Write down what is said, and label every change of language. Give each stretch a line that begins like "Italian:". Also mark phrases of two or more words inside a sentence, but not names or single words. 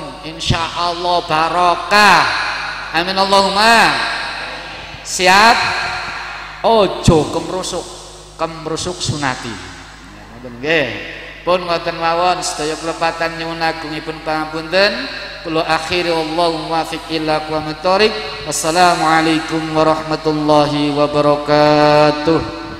Javanese: insyaallah barokah amin Allahumma siap ojo kemrusuk sunati ngoten nggih pun ngoten mawon sedaya kelepatan nyuwun agungipun pangapunten kula akhiri
Arabic: والله الموفق إلى أقوم الطريق والسلام عليكم ورحمة الله وبركاته.